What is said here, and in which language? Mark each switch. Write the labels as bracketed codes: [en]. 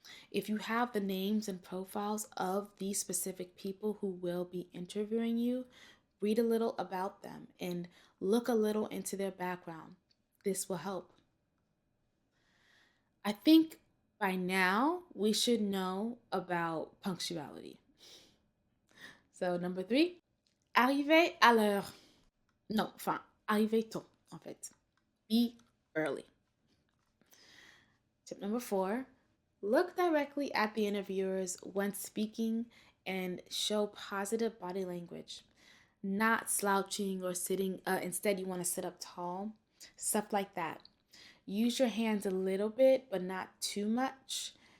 [en] If you have the names and profiles of these specific people who will be interviewing you, read a little about them and look a little into their background. This will help. I think by now we should know about punctuality. So, number 3, [fr] arriver à l'heure. Non, enfin, arriver tôt, en fait. [en] Be early. Tip number 4, look directly at the interviewers when speaking and show positive body language. Not slouching or sitting, instead, you want to sit up tall. Stuff like that. Use your hands a little bit, but not too much.